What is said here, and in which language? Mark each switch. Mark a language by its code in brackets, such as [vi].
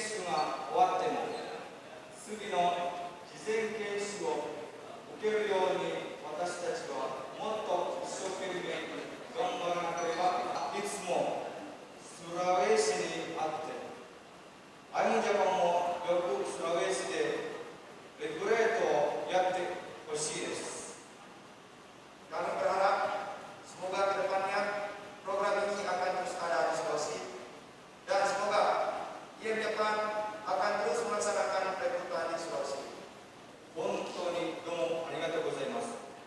[ja] 次の事前研修を受けるように私たちはもっと一生懸命頑張らなければ。いつもスラウェーシにあってアイムジャパンもよくスラウェーシでレクレートをやってほしいです。 [id] Kami berharap semoga kedepannya program ini akan terus ada di Sulawesi dan semoga IMJAPAN akan terus melaksanakan rekrutan di Sulawesi. [ja] 本当にどうもありがとうございます。